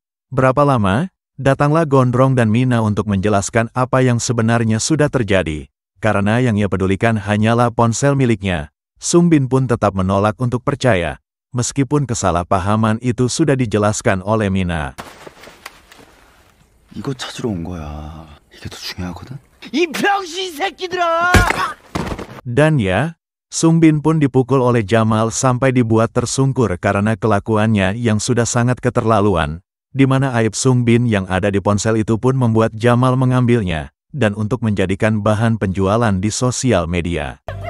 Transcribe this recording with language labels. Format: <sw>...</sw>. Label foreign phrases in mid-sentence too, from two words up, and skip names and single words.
<id>Berapa lama? Datanglah Gondrong dan Mina untuk menjelaskan apa yang sebenarnya sudah terjadi. Karena yang ia pedulikan hanyalah ponsel miliknya, Sung Bin pun tetap menolak untuk percaya, meskipun kesalahpahaman itu sudah dijelaskan oleh Mina.</id> <ko>이거 찾으러 온 거야. 이게 더 중요하거든.</ko> <id>Dan ya, Sung Bin pun dipukul oleh Jamal sampai dibuat tersungkur karena kelakuannya yang sudah sangat keterlaluan, di mana aib Sung Bin yang ada di ponsel itu pun membuat Jamal mengambilnya, dan untuk menjadikan bahan penjualan di sosial media.</id>